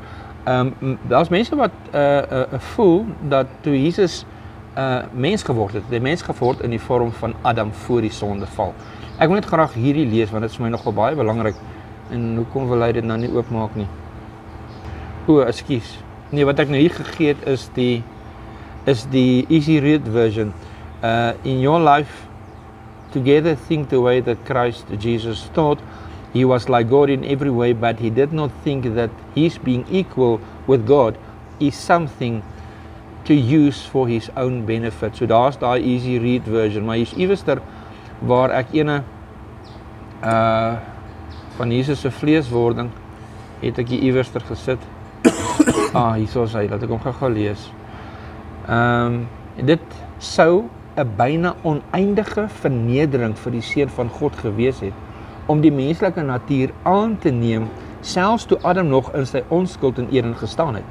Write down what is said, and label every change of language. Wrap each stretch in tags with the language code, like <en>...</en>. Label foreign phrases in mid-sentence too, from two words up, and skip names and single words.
<af>Daar's mense wat voel dat toe Jesus mens geword het, die mens geword in die vorm van Adam voor die sondeval. Ek wil net graag hierdie lees want dit is vir my nogal baie belangrik. En hoekom wil hy dit nou nie oopmaak nie? Ekskuus. Nee, wat ek nou hier gegee het is die</af> <en>easy read version. In your life together think the way that Christ Jesus thought. He was like God in every way, but he did not think that his being equal with God is something to use for his own benefit.</en> <af>So daar's daai</af> <en>easy read version,</en> <af>maar hier's iewerster waar ek ene van Jesus se vleeswording het ek hier iewerster gesit. Hierso is hy, laat ek hom gou lees. Dit sou 'n byna oneindige vernedering vir die seun van God gewees het om die menslike natuur aan te neem, selfs toe Adam nog in sy onskuld in Eden gestaan het.</af>